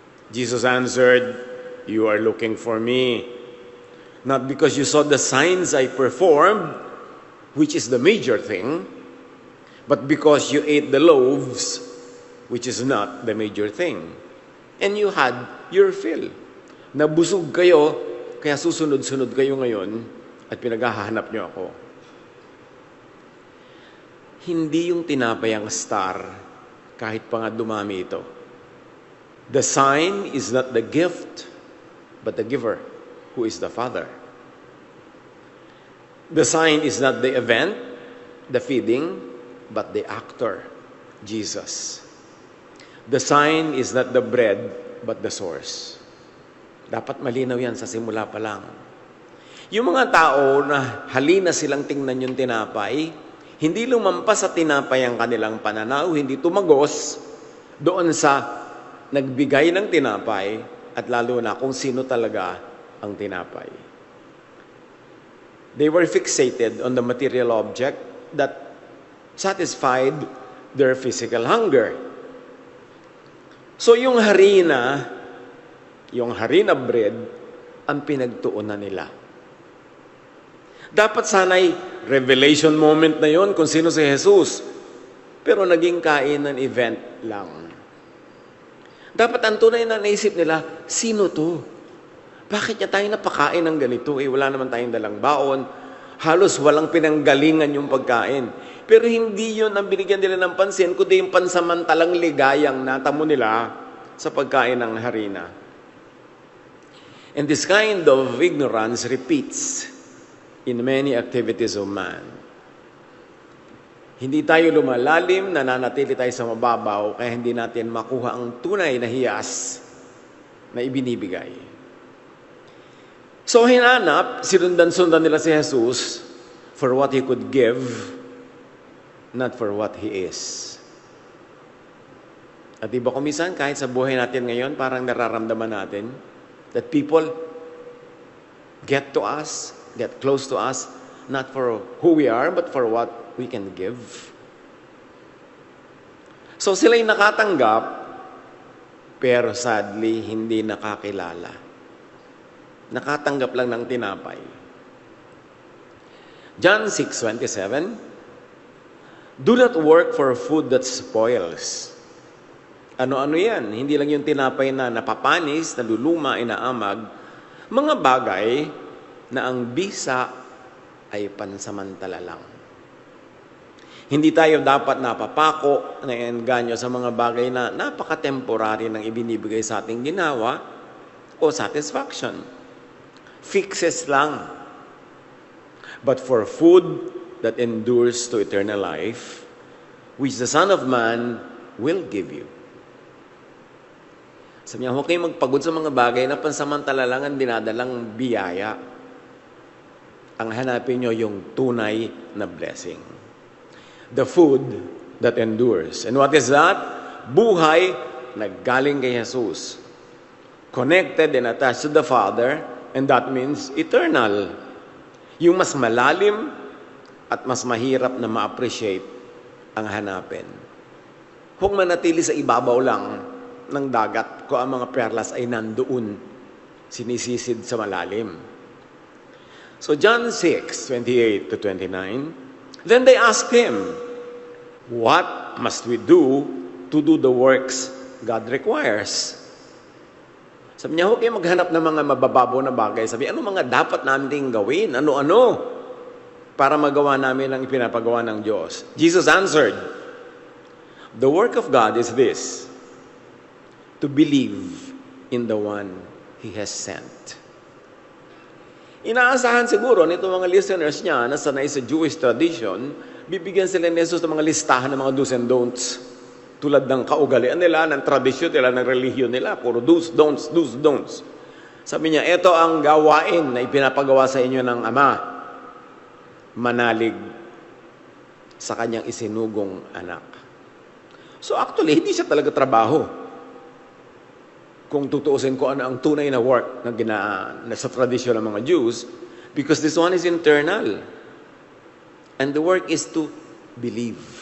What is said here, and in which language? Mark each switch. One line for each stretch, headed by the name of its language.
English: Jesus answered, "You are looking for me, not because you saw the signs I performed, which is the major thing, but because you ate the loaves, which is not the major thing. And you had your fill.
Filipino: Nabusog kayo, kaya susunod-sunod kayo ngayon, at pinaghahanap niyo ako." Hindi yung tinapay ang star, kahit pa nga dumami ito.
English: The sign is not the gift, but the giver, who is the Father. The sign is not the event, the feeding, but the actor, Jesus. The sign is not the bread, but the source.
Filipino: Dapat malinaw yan sa simula pa lang. Yung mga tao na halina silang tingnan yung tinapay, hindi lumampas sa tinapay ang kanilang pananaw, hindi tumagos doon sa nagbigay ng tinapay at lalo na kung sino talaga ang tinapay.
English: They were fixated on the material object that satisfied their physical hunger.
Filipino: So yung harina bread, ang pinagtuunan nila. Dapat sana'y revelation moment na yon kung sino si Jesus. Pero naging kainan event lang. Dapat ang tunay na naisip nila, sino to? Bakit niya tayo napakain ng ganito? Wala naman tayong dalang baon. Halos walang pinanggalingan yung pagkain. Pero hindi yun ang binigyan nila ng pansin, kundi yung pansamantalang ligayang natamo nila sa pagkain ng harina.
English: And this kind of ignorance repeats in many activities of man.
Filipino: Hindi tayo lumalalim, nananatili tayo sa mababaw, kaya hindi natin makuha ang tunay na hiyas na ibinibigay.
English: So
Filipino: hinanap, sinundan-sundan nila si
English: Jesus for what He could give, not for what He is.
Filipino: At diba kumisan, kahit sa buhay natin ngayon, parang nararamdaman natin
English: that people get to us, get close to us, not for who we are, but for what we can give.
Filipino: So sila'y nakatanggap, pero sadly, hindi nakakilala. Nakatanggap lang ng tinapay.
English: John 6:27, "Do not work for food that spoils."
Filipino: Ano-ano yan? Hindi lang yung tinapay na napapanis, naluluma, inaamag. Mga bagay na ang bisa ay pansamantala lang. Hindi tayo dapat napapako, naenganyo sa mga bagay na napaka-temporary ng ibinibigay sa ating ginawa o satisfaction.
English: Fixes lang. But for food that endures to eternal life, which the Son of Man will give you.
Filipino: Sabi niya, huwag kayong magpagod sa mga bagay na pansamantala lang ang dinadalang biyaya. Ang hanapin nyo yung tunay na
English: blessing. The food that endures. And what is that?
Filipino: Buhay na galing kay Jesus.
English: Connected and attached to the Father, and that means eternal.
Filipino: Yung mas malalim at mas mahirap na ma-appreciate ang hanapin. Huwag manatili sa ibabaw lang ng dagat kung ang mga perlas ay nandoon, sinisisid sa malalim.
English: So John 6:28-29, then they asked him, "What must we do to do the works God requires?"
Filipino: Sabi niya, huwag kayo maghanap ng mga mabababaw na bagay. Sabi, ano mga dapat namin gawin? Ano-ano? Para magawa namin ang ipinapagawa ng Diyos.
English: Jesus answered, "The work of God is this, to believe in the one He has sent."
Filipino: Inaasahan siguro nito mga listeners niya na sanay sa Jewish tradition, bibigyan sila ni Jesus ng mga listahan ng mga do's and don'ts. Tulad ng kaugalian nila, ng tradisyon nila, ng relihiyon nila.
English: Puro do's, don'ts, do's, don'ts.
Filipino: Sabi niya, ito ang gawain na ipinapagawa sa inyo ng Ama. Manalig sa kanyang isinugong anak. So actually, hindi siya talaga trabaho. Kung tutuusin ko ano ang tunay na work na sa tradisyon ng mga Jews,
English: Because this one is internal. And the work is to believe.